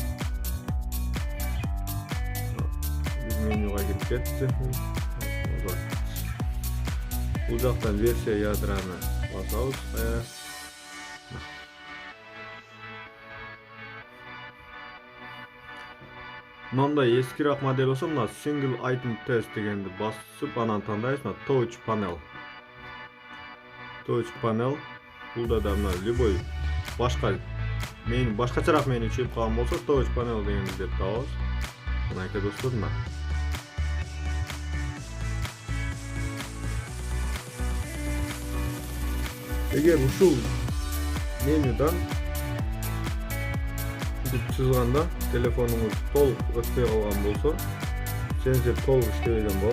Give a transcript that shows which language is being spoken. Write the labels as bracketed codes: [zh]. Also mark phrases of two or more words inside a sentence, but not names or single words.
[ky] Менюга кирип кетти. Бул жактан версия ядраны басабыз. Мындай эскираак модель болсо, мына [en] single item test [ky] дегенди басып, анан тандайбыз, мына [en] touch panel. [ky] Бул да мына любой башкачараак меню чыгып калган болсо, [en] touch panel [ky] дегенди деп табабыз. Мынакей достор, мына. Эгер ушул менюдан чызганда телефонуңуз толук өтпөй калган болсо, сенсор толук иштебеген болот.